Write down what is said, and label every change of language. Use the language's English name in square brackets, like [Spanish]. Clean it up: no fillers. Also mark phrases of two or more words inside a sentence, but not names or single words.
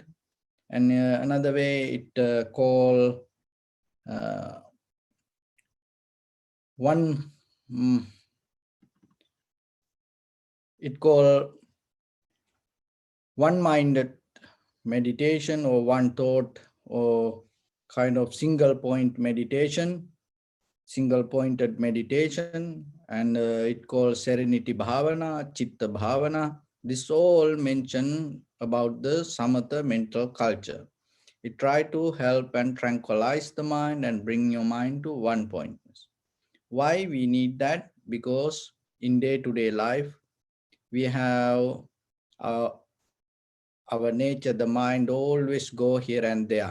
[English] And another way it call one, it call one-minded meditation or one thought or kind of single point meditation, single pointed meditation, and it called serenity bhavana, [Pali] chitta bhavana. [English] This all mention about the samatha mental culture. It try to help and tranquilize the mind and bring your mind to one point. Why we need that? Because in day-to-day life, we have uh, our nature, the mind always go here and there.